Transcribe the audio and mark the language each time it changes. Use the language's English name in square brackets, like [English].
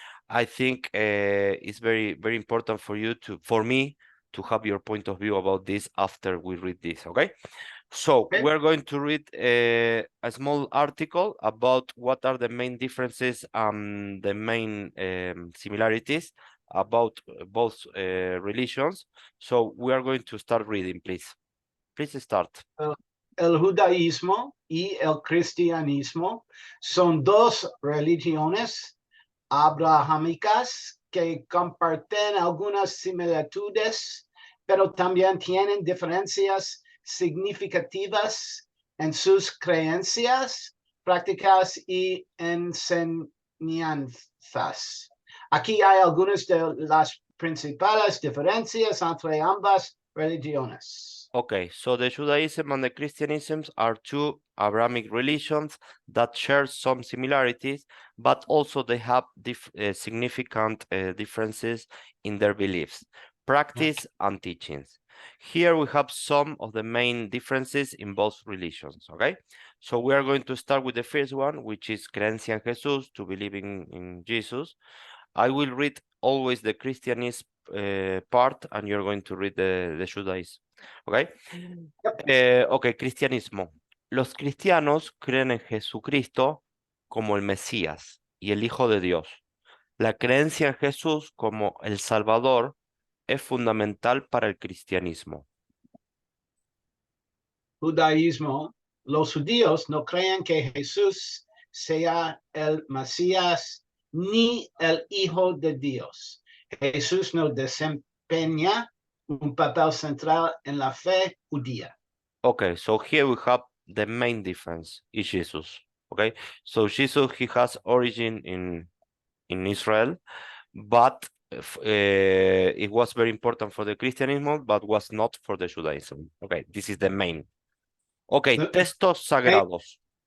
[English] I think it's very important for me to have your point of view about this after we read this, okay? So Okay. we're going to read a small article about what are the main differences and the main similarities about both religions. So we are going to start reading, please. Please start. [Spanish] El judaísmo y el cristianismo son dos religiones abrahámicas que comparten algunas similitudes, pero también tienen diferencias significativas en sus creencias, prácticas y enseñanzas. Aquí hay algunas de las principales diferencias entre ambas religiones. [English] Okay, so the Judaism and the Christianism are two Abrahamic religions that share some similarities, but also they have significant differences in their beliefs, practice, and teachings. Here we have some of the main differences in both religions, okay? So we are going to start with the first one, which is [Spanish] creencia en Jesús, [English] to believe in Jesus. I will read always the Christianism part, and you're going to read the Judaism. [Spanish] ¿Ok? Ok, cristianismo. Los cristianos creen en Jesucristo como el Mesías y el Hijo de Dios. La creencia en Jesús como el Salvador es fundamental para el cristianismo. Judaísmo, los judíos no creen que Jesús sea el Mesías ni el Hijo de Dios. Jesús no desempeña un papel central en la fe judía. [English] Okay, so here we have the main difference is Jesus. Okay, so Jesus, he has origin in Israel, but it was very important for the Christianism, but was not for the Judaism. Okay, this is the main. Okay, [Spanish] textos sagrados.